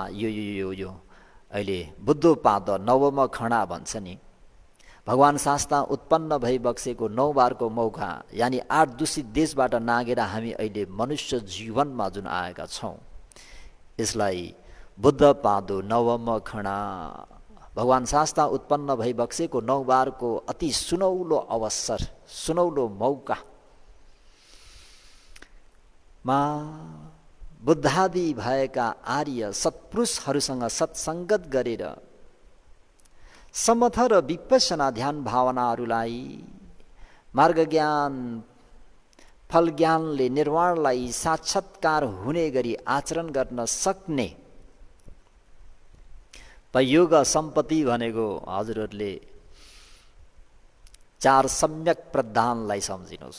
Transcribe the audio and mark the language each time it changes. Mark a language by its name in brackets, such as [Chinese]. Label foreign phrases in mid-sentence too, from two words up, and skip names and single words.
[Nepali] यो अहिले [Pali] बुद्धोपाद नवम खणा [Nepali] भन्छ नि, भगवान शास्ता उत्पन्न भई बक्सेको 9 बारको मौका, यानी 8 दूषित देशबाट नागेर हामी अहिले मनुष्य जीवनमा जुन आएका छौँ, यसलाई [Pali] बुद्ध पादो नवम खणा, [Nepali] भगवान शास्ता उत्पन्न भई बक्सेको 9 बारको अति सुनौलो अवसर, सुनौलो मौका मा बुद्धादि भएका आर्य सत्पुरुषहरूसँग सत्सङ्गत गरेर समथ र विपश्यना ध्यान भावनाहरूलाई मार्ग ज्ञान, फल ज्ञानले निर्वाणलाई साक्षात्कार हुने गरी आचरण गर्न सक्ने पयोग सम्पत्ति भनेको हजुरहरूले 4 सम्यक प्रधानलाई सम्झिनुहोस्।